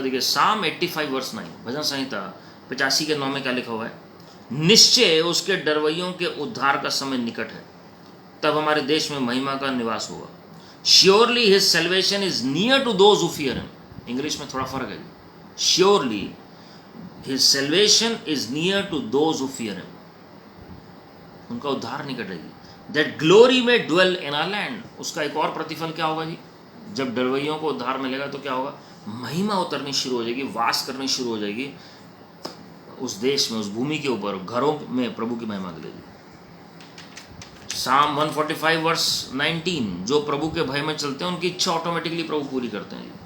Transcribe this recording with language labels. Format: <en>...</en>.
<hi>देखिए साम 85 वर्स 9, भजन संहिता 85 के 9 में क्या लिखा हुआ है? निश्चय उसके डरवैयों के उद्धार का समय निकट है, तब हमारे देश में महिमा का निवास होगा।</hi> <en>Surely his salvation is near to those who fear him.</en> <hi>English में थोड़ा फर्क है।</hi> <en>Surely His salvation is near to those who fear him.</en> <hi>उनका उद्धार निकट है।</hi> <en>That glory may dwell in our land.</en> <hi>उसका एक और प्रतिफल क्या होगा जी? जब डरवैयों को उद्धार मिलेगा तो क्या होगा? महिमा उतरनी शुरू हो जाएगी, वास करनी शुरू हो जाएगी उस देश में, उस भूमि के ऊपर, घरों में प्रभु की महिमा के लिए। साम 145 वर्स 19, जो प्रभु के भय में चलते हैं उनकी इच्छा ऑटोमेटिकली प्रभु पूरी करते हैं।</hi>